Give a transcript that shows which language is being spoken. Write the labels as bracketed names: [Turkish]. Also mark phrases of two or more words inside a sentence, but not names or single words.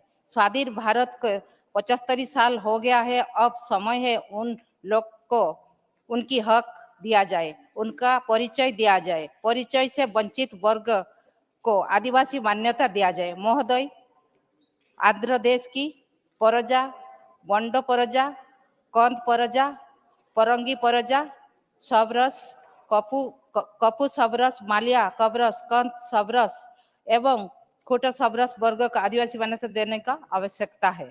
[Hindi] स्वाधीन भारत को 75 साल हो गया है। अब समय है उन लोग को उनकी हक दिया जाए, उनका परिचय दिया जाए, परिचय से वंचित वर्ग को आदिवासी मान्यता दिया जाए। महोदय, आंध्र देश की परजा, बंड परजा, कंद परजा, परंगी परजा, सबरस, कपू सबरस, मालिया कबरस, कंद सबरस एवं खोट सबरस वर्ग को आदिवासी मान्यता देने का आवश्यकता है।